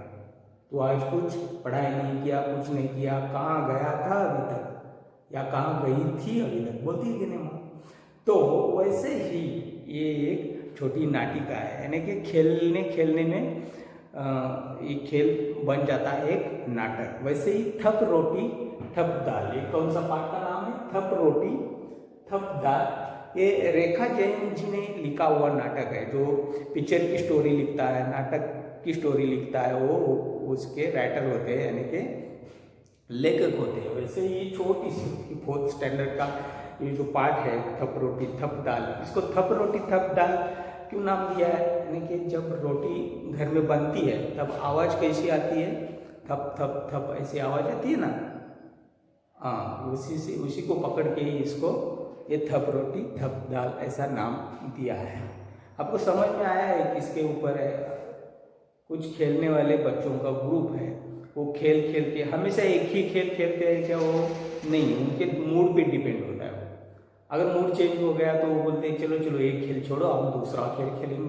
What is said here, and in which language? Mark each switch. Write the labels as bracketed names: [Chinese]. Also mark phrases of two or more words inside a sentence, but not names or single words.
[Hindi] तो आज कुछ पढ़ाई नहीं किया, कुछ नहीं किया, कहाँ गया था अभी तक, या कहाँ गई थी अभी तक, बोलती है कि नहीं माँ? तो वैसे ही ये एक छोटी नाटिका है, यानी कि खेलने खेलने में ये खेल बन जाता है एक नाटक। वैसे ही थप रोटी थप दाल, ये कौन सा पाठ का नाम है? थप रोटी थप दाल। ये रेखा जैन जी ने लिखा हुआ नाटक है। जो पिक्चर की स्टोरी लिखता है, नाटक की स्टोरी लिखता है, वो उसके राइटर होते हैं, यानी कि लेखक होते हैं। वैसे ये छोटी सी 4th स्टैंडर्ड का ये जो पाठ है, थप रोटी थप दाल, इसको थप रोटी थप दाल क्यों नाम दिया है? यानी कि जब रोटी घर में बनती है तब आवाज़ कैसी आती है? थप थप थप ऐसी आवाज़ आती है ना। हाँ, उसी को पकड़ के ही इसको ये थप रोटी थप दाल ऐसा नाम दिया है। आपको समझ में आया है किसके ऊपर है? कुछ खेलने वाले बच्चों का ग्रुप है। वो खेल खेल के हमेशा एक ही खेल खेलते हैं क्या? वो नहीं, उनके मूड पे डिपेंड होता है। अगर मूड चेंज हो गया तो वो बोलते हैं चलो चलो एक खेल छोड़ो, हम दूसरा खेल खेलेंगे।